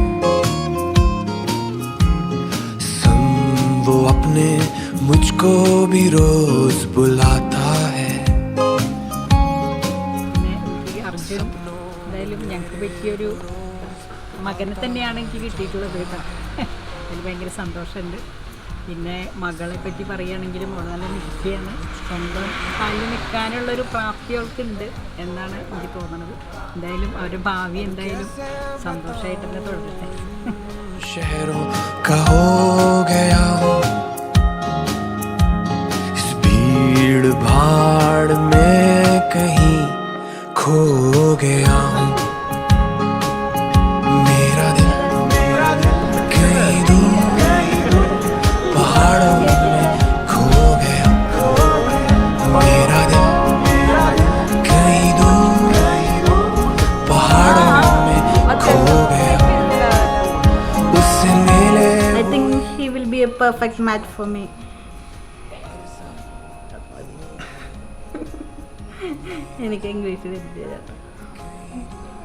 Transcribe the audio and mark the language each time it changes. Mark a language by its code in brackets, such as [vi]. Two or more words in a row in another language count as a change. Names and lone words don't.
[hi] संग वो अपने मुझको भी रोज बुलाता है. [ml] അർജുൻ എന്തായാലും ഞങ്ങൾക്ക് പറ്റിയൊരു മകനെ തന്നെയാണ് എനിക്ക് കിട്ടിയിട്ടുള്ളത് കേട്ടോ. അതിൽ ഭയങ്കര സന്തോഷമുണ്ട്. പിന്നെ മകളെ പറ്റി പറയുകയാണെങ്കിലും അവൾ നല്ല മിടുക്കിയാണ്. സ്വന്തം കാലിൽ നിൽക്കാനുള്ളൊരു പ്രാപ്തി അവൾക്കുണ്ട് എന്നാണ് എനിക്ക് തോന്നുന്നത്. എന്തായാലും അവരുടെ ഭാവി എന്തായാലും സന്തോഷമായിട്ട് തന്നെ തുടരട്ടെ. [hi] शहरों का हो गया इस भीड़ भाड़ में कहीं खो गया मेरा दिल कहीं दूर पहाड़ों में खो गया मेरा दिल कहीं दूर पहाड़ों में खो गया उससे मिले [en] I think he will be a perfect match for me. [ml] എനിക്ക് ഇംഗ്ലീഷ്